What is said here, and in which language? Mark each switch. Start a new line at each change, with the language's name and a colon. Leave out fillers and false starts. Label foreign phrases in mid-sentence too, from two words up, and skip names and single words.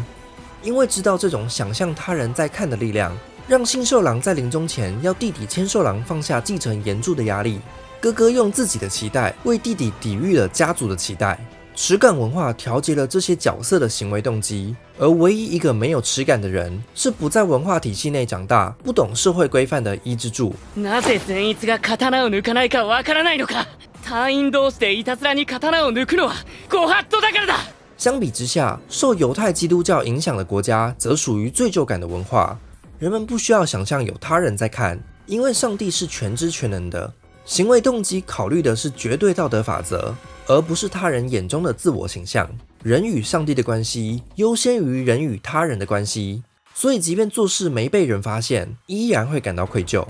Chinese: 因为知道这种想象他人在看的力量，让信受郎在临终前要弟弟千寿郎放下继承岩柱的压力。哥哥用自己的期待为弟弟抵御了家族的期待。耻感文化调节了这些角色的行为动机，而唯一一个没有耻感的人，是不在文化体系内长大、不懂社会规範的伊之助。
Japanese: なぜ善逸が刀を抜かないかわからないのか。隊員同士でいたずらに刀を抜くのはご法度だからだ。
Chinese: 相比之下，受犹太基督教影响的国家则属于罪疚感的文化。人们不需要想象有他人在看，因为上帝是全知全能的。行为动机考虑的是绝对道德法则，而不是他人眼中的自我形象。人与上帝的关系优先于人与他人的关系，所以即便做事没被人发现，依然会感到愧疚。